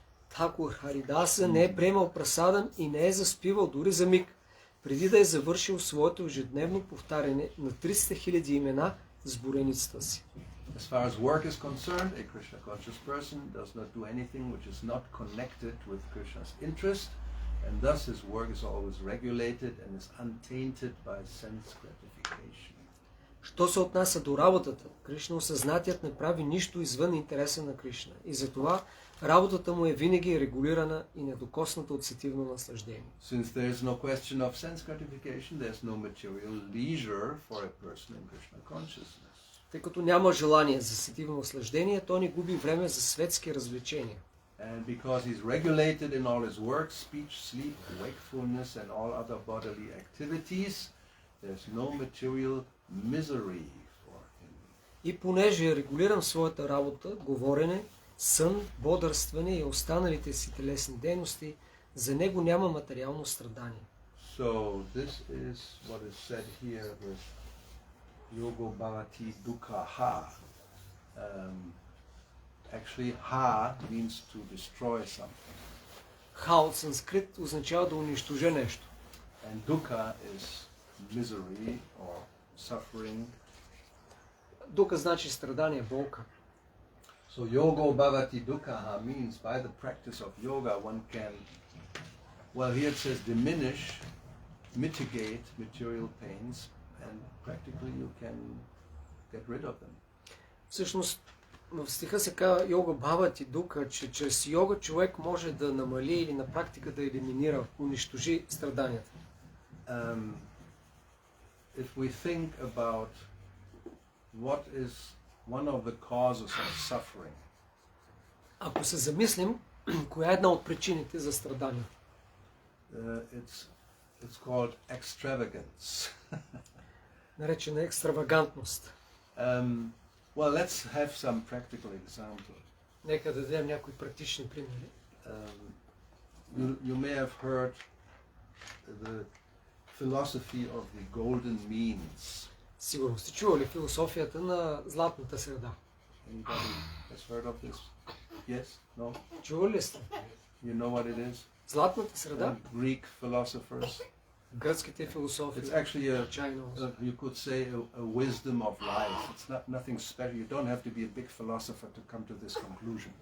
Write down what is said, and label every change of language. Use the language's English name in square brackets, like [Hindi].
[Bulgarian] Тхакур Харидаса не е приемал прасадан и не е заспивал дори за миг, преди да е завършил своето ежедневно повтаряне на 300 000 имена с бореницата си. [English] As far as work is concerned, a Krishna conscious person does not do anything which is not connected with Krishna's interest, and thus his work is always regulated and is untainted by sense gratification. [Bulgarian] Що се отнася до работата, Кришна осъзнатият не прави нищо извън интереса на Кришна и затова работата му е винаги регулирана и недокосната от сетивно наслаждение. [English] Since there is no question of sense gratification, there is no material leisure for a person in Krishna consciousness. [Bulgarian] Тъй като няма желание за сетивно наслаждение, то не губи време за светски развлечения. [English] And because he's regulated in all his work, speech, sleep, wakefulness, and all other bodily activities, there's no material misery for him. [Bulgarian] И понеже е регулиран в своята работа, говорене, сън, бодрстване и останалите си телесни дейности, за него няма материално страдание. [English] So this is what is said here with Yogo Bhavati Dukkha Ha. Actually, Ha means to destroy something. [Bulgarian] Ха от санскрит означава да унищожа нещо. [English] And Dukkha is misery or suffering [Bulgarian] дука значи страдание, болка. [English] So yogo bhavati dukkha means by the practice of yoga one can, well here it says diminish, mitigate material pains, and practically you can get rid of them. [Bulgarian] Всъщност, в стиха се казва йога бхавати дука, че чрез йога човек може да намали или на практика да елиминира, унищожи страданията. [English] If we think about what is one of the causes of suffering, [Bulgarian] Ако се замислим, коя е една от причините за страдания? [English] it's called extravagance. [Bulgarian] Наречена екстравагантност. [English] Well, let's have some practical example. [Bulgarian] Нека да дадем някои практични примери. [English] You may have heard the philosophy of the golden means. [Bulgarian] Сигурно сте чували философията на златната среда. [English] Anybody has heard of this? Yes? No? [Bulgarian] Чували сте? [English] You know what it is? [Bulgarian] Златната среда? [English] Greek philosophers. [Bulgarian] Гръцките философи. [English] It's actually Чайно. you could say a wisdom of life. It's not nothing special. You don't have to be a big philosopher to come to this conclusion.